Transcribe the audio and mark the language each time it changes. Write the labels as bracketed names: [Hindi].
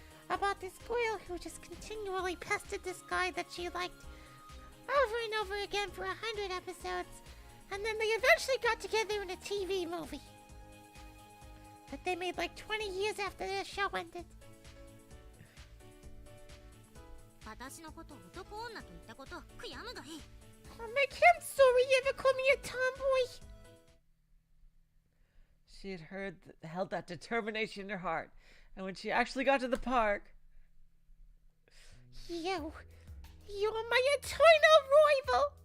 [English] about this girl who just continually pestered this guy that she liked over and over again for 100 episodes, and then they eventually got together in a TV movie that they made like 20 years after their show ended. [Japanese] 私のことを男女と言ったこと悔やむがいい。 [English] Oh, make him sorry you ever called me a tomboy. She had held that determination in her heart, and when she actually got to the park... You're my eternal rival!